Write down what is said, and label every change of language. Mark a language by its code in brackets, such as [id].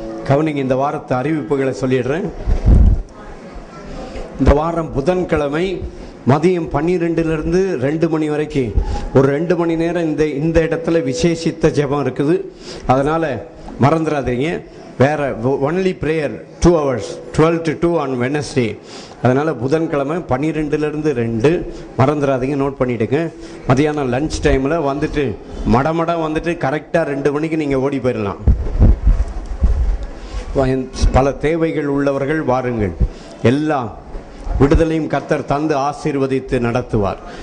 [ta] கவனிங்க, இந்த வாரத்து அறிவிப்புகளை சொல்லிடுறேன். இந்த வாரம் புதன்கிழமை மதியம் 12லிருந்து 2 மணி வரைக்கும் ஒரு 2 மணி நேரம் இந்த இடத்துல விசேஷித்த ஜெபம் இருக்குது. அதனால் மறந்துடாதீங்க. வேற [en] Only prayer 2 hours 12 to 2 on Wednesday. [ta] அதனால் புதன்கிழமை 12லிருந்து 2 மறந்துடாதீங்க, நோட் பண்ணிவிடுங்க. மதியானம் லஞ்ச் டைமில் வந்துட்டு மடமடம் வந்துட்டு கரெக்டாக 2 மணிக்கு நீங்கள் ஓடி போயிடலாம். பல தேவைகள் உள்ளவர்கள் வாருங்கள். எல்லாம் விடுதலையும் கர்த்தர் தந்து ஆசீர்வதித்து நடத்துவார்.